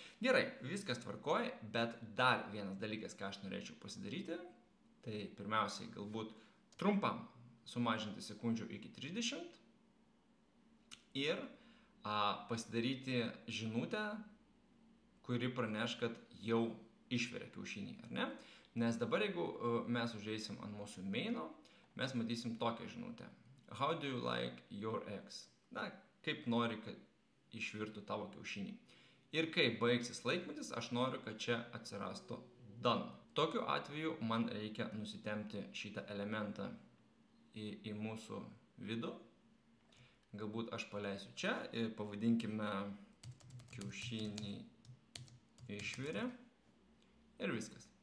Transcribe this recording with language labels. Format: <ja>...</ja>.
<lt>Gerai, viskas tvarkoja, bet dar vienas dalykas, ką aš norėčiau pasidaryti, tai pirmiausiai galbūt trumpam sumažinti sekundžių iki 30 ir pasidaryti žinutę, kuri praneš, kad jau išveria kiaušinį, ar ne? Nes dabar, jeigu mes užeisim ant mūsų maino, mes matysim tokią žinutę.</lt> <en>How do you like your eggs?</en> <lt>Na, kaip nori, kad išvirtų tavo kiaušinį. Ir kai baigsis laikmetis, aš noriu, kad čia atsirastų done. Tokiu atveju man reikia nusitempti šitą elementą į mūsų vidų. Galbūt aš paleisiu čia ir pavadinkime kiaušinį išvirė ir viskas.</lt>